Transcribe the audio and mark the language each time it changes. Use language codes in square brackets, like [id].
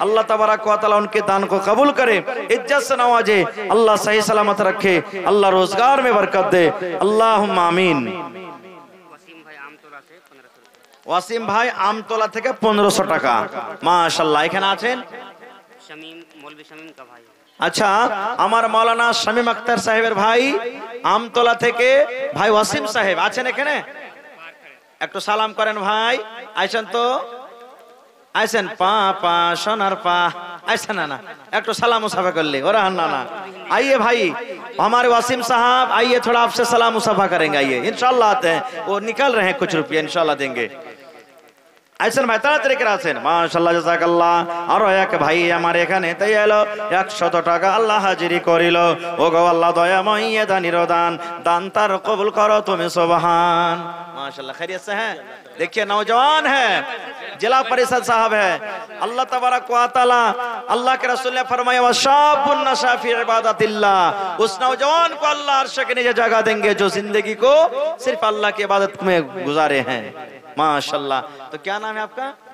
[hi] अल्लाह तबारक व तआला उनके दान को कबूल करे, इज्जत से नवाजे, अल्लाह सही सलामत रखे, अल्लाह रोजगार में बरकत दे। अल्लाहुम्मा आमीन। वसीम भाई आमतोला से 1500 रुपये। [bn] ওয়াসিম ভাই আমতলা থেকে 1500 টাকা। মাশাআল্লাহ। এখানে আছেন [hi] शमीम मौलवी शमीम का भाई है। [bn] আচ্ছা, আমার মাওলানা শামীম আক্তার সাহেবের ভাই আমতলা থেকে ভাই ওয়াসিম সাহেব আছেন এখানে? একটু সালাম করেন ভাই। আইছেন তো? আইছেন? পা পা সোনার পা আইছেন না? একটু সালাম মুসাফা করলে ওরা [hi] ना ना। आइए भाई, हमारे वासिम साहब आइए, थोड़ा आपसे सलाम मुसाफा करेंगे। आइए, इंशाल्लाह आते हैं, वो निकल रहे हैं, कुछ रुपये इंशाल्लाह देंगे। [bn] আইছেন ভাই, তাড়াতাড়ি করে আছেন। মাশাআল্লাহ, জাযাকাল্লাহ। আর এক ভাই আমার এখানে তাই এলো 100 টাকা আল্লাহ হাজিরি করিল। ও গো আল্লাহ দয়াময় দানির দান, দান তার কবুল করো তুমি সুবহান। [hi] माशाल्लाह, खैरियत से हैं? देखिए नौजवान है, जिला परिषद साहब है। अल्लाह तबारक व तआला, अल्लाह के रसूल ने फरमाया [ar] वशाबुन नशा फी इबादतिल्लाह, [hi] उस नौजवान को अल्लाह अर्श के नीचे जगह देंगे जो जिंदगी को सिर्फ अल्लाह की इबादत में गुजारे हैं। माशाल्लाह। तो क्या नाम है आपका?